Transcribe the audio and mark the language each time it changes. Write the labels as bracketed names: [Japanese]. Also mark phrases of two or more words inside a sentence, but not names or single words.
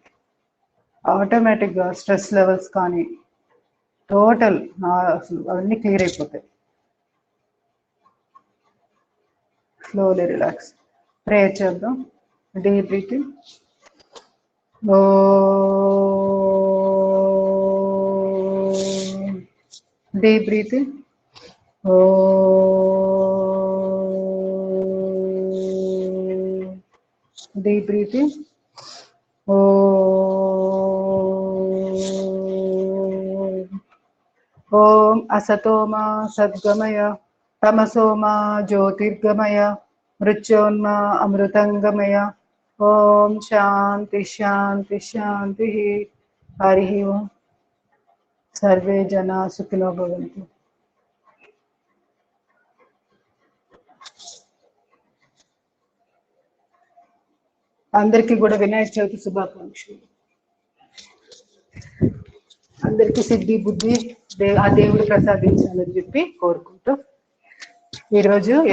[Telugu] ఆటోమేటిక్గా [English] stress levels [Telugu] కానీ టోటల్ అసలు అవన్నీ క్లియర్ అయిపోతాయి. [English] slowly relax. [Telugu] ప్రేయర్ చేద్దాం. [English] deep breathing. Deep breathing. Deep breathing. [Sanskrit] ॐ असतोमा सद्गमय तमसोमा ज्योतिर्गमय मृत्योर्मा अमृतंगमय. ॐ शान्ति शान्ति शान्ति. हरिः ॐ. సర్వే జన సుఖినో భవంతు. [Telugu] అందరికీ కూడా వినాయక చవితి శుభాకాంక్షలు. అందరికీ సిద్ధి బుద్ధి ఆ దేవుడు ప్రసాదించాలని చెప్పి కోరుకుంటూ ఈరోజు